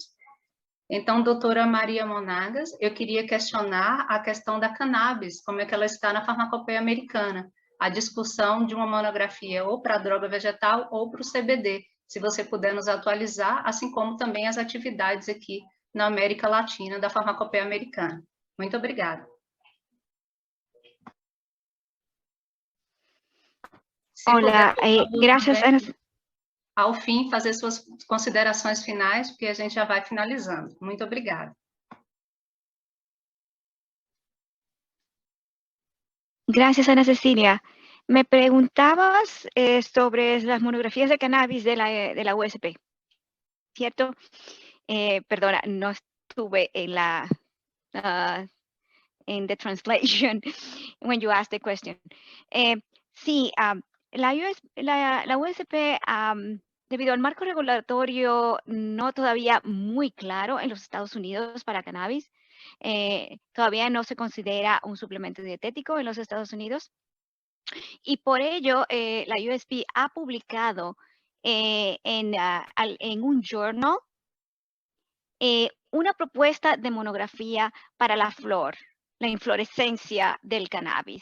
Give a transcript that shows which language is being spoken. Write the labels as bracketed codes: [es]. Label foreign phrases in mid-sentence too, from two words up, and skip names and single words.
[pt] Então, doutora Maria Monagas, eu queria questionar a questão da cannabis, como é que ela está na farmacopeia americana, a discussão de uma monografia ou para a droga vegetal ou para o CBD, se você puder nos atualizar, assim como também as atividades aqui na América Latina da farmacopeia americana. Muito obrigada. [es] Hola, gracias, Ana. [pt] Ao fim, fazer suas considerações finais, porque a gente já vai finalizando. Muito obrigada. [es] Gracias, Ana Cecilia. Me preguntabas sobre las monografías de cannabis de la USP, ¿cierto? Perdona, no estuve en la [en] in the translation when you asked the question. [es] Sí, la USP, debido al marco regulatorio no todavía muy claro en los Estados Unidos para cannabis, todavía no se considera un suplemento dietético en los Estados Unidos. Y por ello, la USP ha publicado en un journal una propuesta de monografía para la flor, la inflorescencia del cannabis.